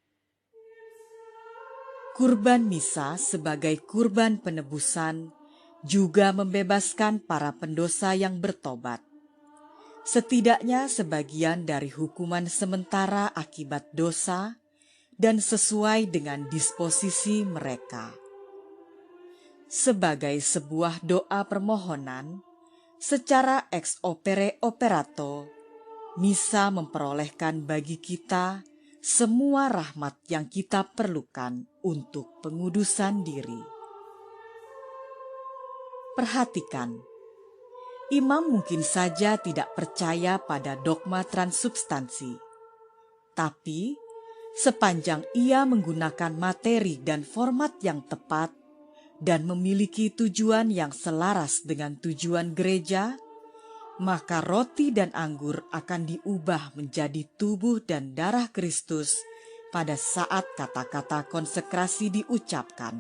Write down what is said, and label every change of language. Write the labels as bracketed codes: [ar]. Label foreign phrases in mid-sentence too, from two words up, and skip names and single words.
[id] Kurban misa sebagai kurban penebusan juga membebaskan para pendosa yang bertobat. Setidaknya sebagian dari hukuman sementara akibat dosa dan sesuai dengan disposisi mereka. Sebagai sebuah doa permohonan, secara [la] ex opere operato, [id] misa memperolehkan bagi kita semua rahmat yang kita perlukan untuk pengudusan diri. Perhatikan, imam mungkin saja tidak percaya pada dogma transubstansi, tapi sepanjang ia menggunakan materi dan format yang tepat dan memiliki tujuan yang selaras dengan tujuan gereja, maka roti dan anggur akan diubah menjadi tubuh dan darah Kristus pada saat kata-kata konsekrasi diucapkan.